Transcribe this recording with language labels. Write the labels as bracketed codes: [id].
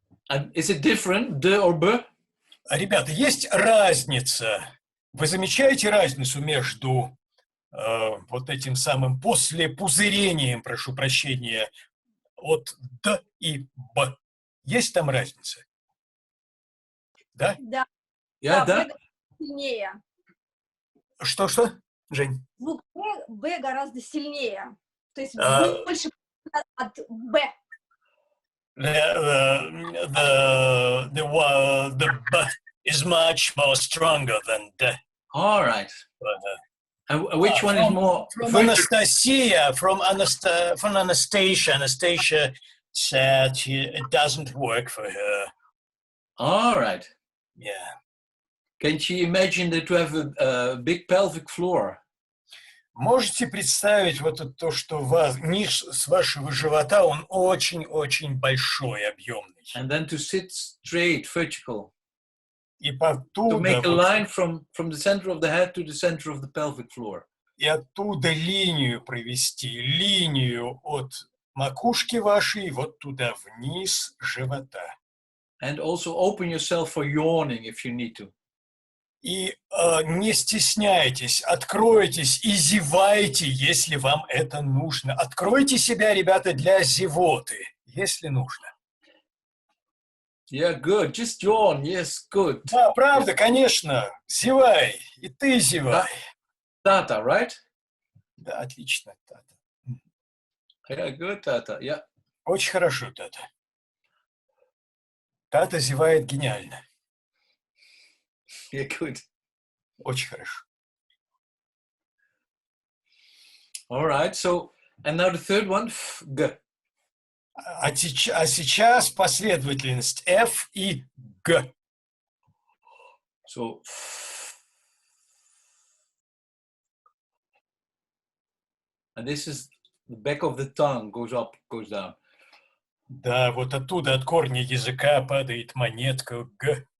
[en] And is it different, D or B? [ru] Ребята, есть разница. Вы замечаете разницу между вот этим самым послепузырением, прошу прощения, от Д и Б? Есть там разница? Да? Да. [en] Yeah, [ru] Да, [en] that. [ru] Б сильнее. Что, Жень? Звук Б гораздо сильнее. То есть больше от Б. [en] The B is much more stronger than D. All right. And which one is more? From Anastasia, from Anastasia. Anastasia said it doesn't work for her. All right. Yeah. Can she imagine that you have a big pelvic floor? [ru] Можете представить вот то, что низ с вашего живота, он очень-очень большой, объемный. [en] And then to sit straight, vertical. [ru] И [en] To make a [ru] оттуда, [en] line from the center of the head to the center of the pelvic floor. [ru] и оттуда линию провести, линию от макушки вашей вот туда вниз живота. And also open yourself for yawning if you need to. И не стесняйтесь, откройтесь и зевайте, если вам это нужно. Откройте себя, ребята, для зевоты, если нужно. [en] Yeah, good. Just yawn. Yes, good. [ru] Да, правда, конечно. Зевай. И ты зевай. [en] Tata, right? [ru] Да, отлично, Тата. [en] Yeah, good, Tata. Yeah. [ru] Очень хорошо, Тата. Тата зевает гениально. [en] Yeah, good. [ru] Очень хорошо. [en] All right. So, and now the third one, G. [ru] А сейчас последовательность F и G. [en] So, and this is the back of the tongue goes up, goes down. [ru] Да, вот оттуда, от корня языка падает монетка Г